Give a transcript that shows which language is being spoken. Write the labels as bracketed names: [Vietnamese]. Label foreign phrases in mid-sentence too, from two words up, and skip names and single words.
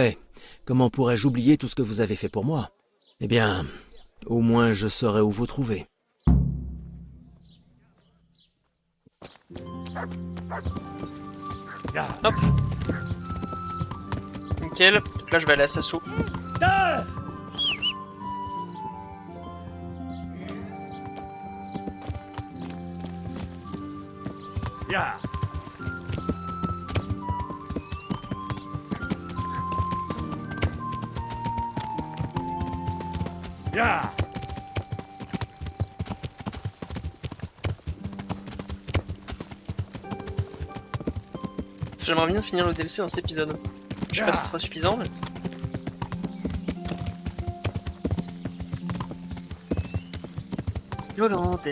[French] Comment pourrais-je oublier tout ce que vous avez fait pour moi? Eh bien, au moins je saurai où vous trouver. Hop. Nickel. Donc là, je vais aller à Sasso. Ya. Ya. J'aimerais bien finir le DLC dans cet épisode. Je sais pas si ce sera suffisant, mais... Hollandais.